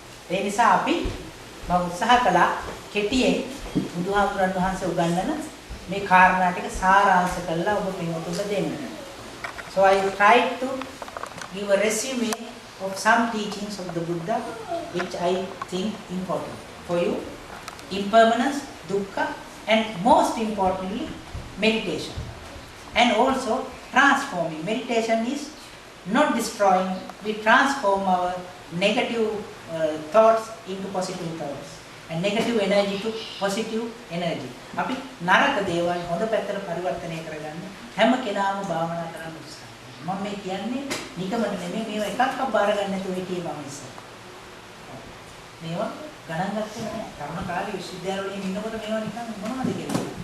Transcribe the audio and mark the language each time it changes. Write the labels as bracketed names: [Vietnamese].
[Sinhala] ඒ නිසා අපි මම උත්සාහ කළා කෙටියෙන් බුදුහාමුදුරන් වහන්සේ උගන්වන මේ කාරණා ටික සාරාංශ කරලා ඔබ පින්වතුන්ට දෙන්න. [English] So I tried to give a resume of some teachings of the Buddha which I think important for you. Impermanence, dukkha, and most importantly meditation. and also transforming. Meditation is not destroying, we transform our negative thoughts into positive thoughts and negative energy to positive energy. [Sinhala] අපි නරක දේවල් හොඳ පැත්තට පරිවර්තනය කරගන්න හැම කෙනාම භාවනා කරන්න උත්සාහ කරනවා. මම මේ කියන්නේ නිකමට නෙමෙයි මේවා එකක්වත් බාර ගන්න නැතුව හිටියේ මම ඉස්සර. මේවා ගණන් ගත්තේ නැහැ. තරුණ කාලේ විශ්වවිද්‍යාලවල ඉන්නකොට මේවා නිකන් මොනවද කියලා.